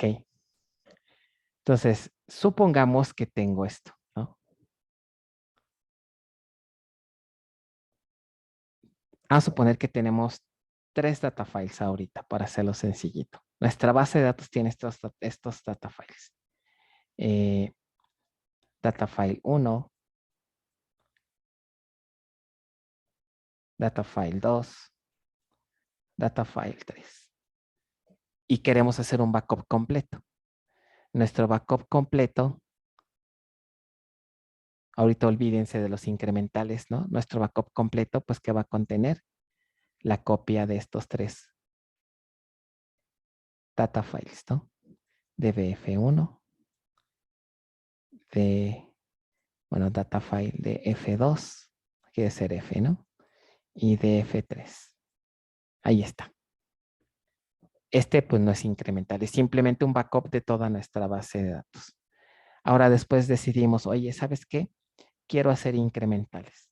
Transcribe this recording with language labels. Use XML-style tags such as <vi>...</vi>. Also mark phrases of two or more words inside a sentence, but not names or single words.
<es>Entonces, supongamos que tengo esto, ¿no? Vamos a suponer que tenemos 3</es> <en>data files</en> <es>ahorita para hacerlo sencillito. Nuestra base de datos tiene estos</es> <en>data files. Data file 1, data file 2, data file 3.</en> <es>Y queremos hacer un backup completo. Nuestro backup completo, ahorita olvídense de los incrementales, ¿no? Nuestro backup completo, pues, ¿qué va a contener? La copia de estos 3</es> <en>data files,</en> <es>¿no? DBF1,</es> <en>data file</en> <es>de F2, quiere ser F, ¿no? Y de F3. Ahí está. Este, pues, no es incremental, es simplemente un backup de toda nuestra base de datos. Ahora después decidimos, oye, ¿sabes qué? Quiero hacer incrementales.</es>